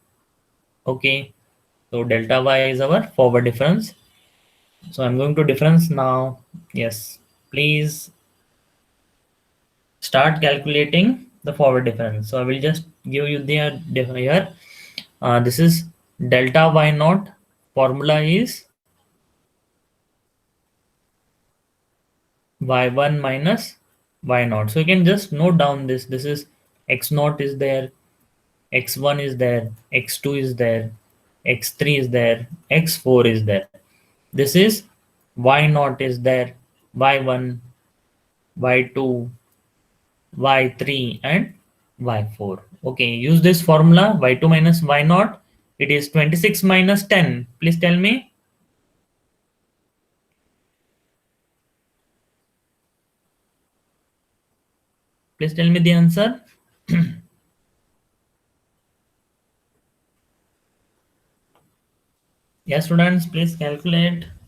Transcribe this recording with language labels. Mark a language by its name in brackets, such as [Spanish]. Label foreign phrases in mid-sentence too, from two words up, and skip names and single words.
[English] Okay, so delta y is our forward difference. So I'm going to difference now. Yes, please start calculating the forward difference. So I will just give you the here. This is delta y naught. Formula is y1 minus y naught. So you can just note down this. This is x naught is there, x1 is there, x2 is there, x3 is there, x4 is there. This is y naught is there, y1, y2, y3 and y4. Okay, use this formula y2 minus y naught. It is 26 minus 10. Please tell me. Please tell me the answer. Yes, students, please calculate.